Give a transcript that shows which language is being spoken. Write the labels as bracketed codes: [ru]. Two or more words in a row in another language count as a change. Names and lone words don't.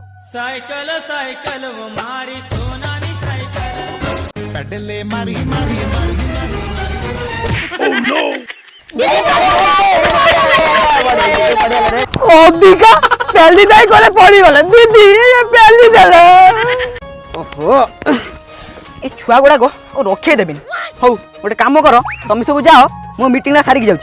[gu] સાઇકલ સાઇકલ વો મારી સોનાની સાઇકલ પેડલ મારી મારી મારી [or] ଅଧିକା ପେଲି ଦେଇ ଗଲେ ପଡ଼ିଗଲେ ଦିଦି ପେଲି ଦେଲେ। ଓହୋ ଏ ଛୁଆ ଗୁଡ଼ାକ ରଖେଇ ଦେବିନି। ହଉ ଗୋଟେ କାମ କର, ତମେ ସବୁ ଯାଅ, ମୁଁ ମିଟିଂଟା ସାରିକି ଯାଉଛି।